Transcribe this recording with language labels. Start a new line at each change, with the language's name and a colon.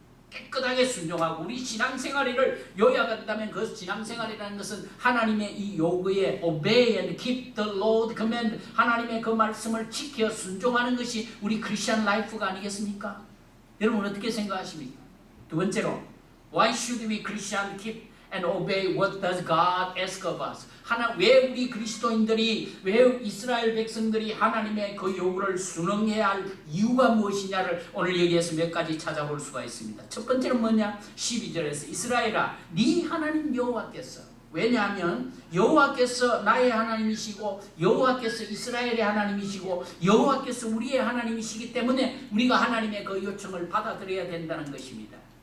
Korean: 깨끗하게 순종하고 우리 신앙생활을 요약한다면 그 신앙생활이라는 것은 하나님의 이 요구에
English: obey and keep the Lord command,
Korean: 하나님의 그 말씀을 지켜 순종하는 것이 우리 크리스천 라이프가 아니겠습니까? 여러분 어떻게 생각하십니까? 두 번째로,
English: why should we Christian keep and obey what does God ask of us?
Korean: 왜 우리 그리스도인들이, 왜 이스라엘 백성들이 하나님의 그 요구를 순응해야 할 이유가 무엇이냐를 오늘 여기에서 몇 가지 찾아볼 수가 있습니다. 첫 번째는 뭐냐? 12절에서 이스라엘아 네 하나님 여호와께서, 왜냐하면 여호와께서 나의 하나님이시고 여호와께서 이스라엘의 하나님이시고 여호와께서 우리의 하나님이시기 때문에 우리가 하나님의 그 요청을 받아들여야 된다는 것입니다.